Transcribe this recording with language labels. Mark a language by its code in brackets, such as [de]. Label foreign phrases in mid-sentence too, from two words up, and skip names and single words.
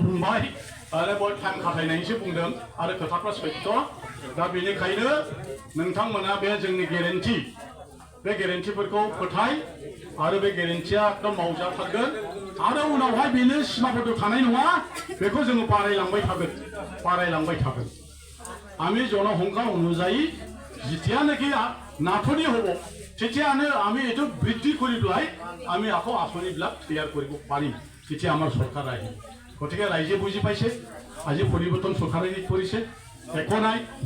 [brx] बुंबाय आरो बय टाइम खाथायनायनिसो बुंदों आरो खोथाफ्रा सैथो दा बेनिखायनो नोंथांमोना बे जोंनि गेरेन्टि बे गेरेन्टिफोरखौ फोथाय आरो बे गेरेन्टिया एकदम मावजाथारगोन आरो उनावहाय बेनो सिमाबद्ध थानाय नङा बेखौ जोङो बारायलांबाय थागोन [as] আমি জনসংখ্যা অনুযায়ী যেতিয়া নাকি নাটনি হ'ব তেতিয়ানো আমি এইটো বৃদ্ধি কৰি পেলাই আমি আকৌ আঁচনিবিলাক তৈয়াৰ কৰিব পাৰিম যেতিয়া আমাৰ চৰকাৰ আহিব গতিকে ৰাইজে বুজি পাইছে আজি পৰিৱৰ্তন চৰকাৰে কৰিছে একো নাই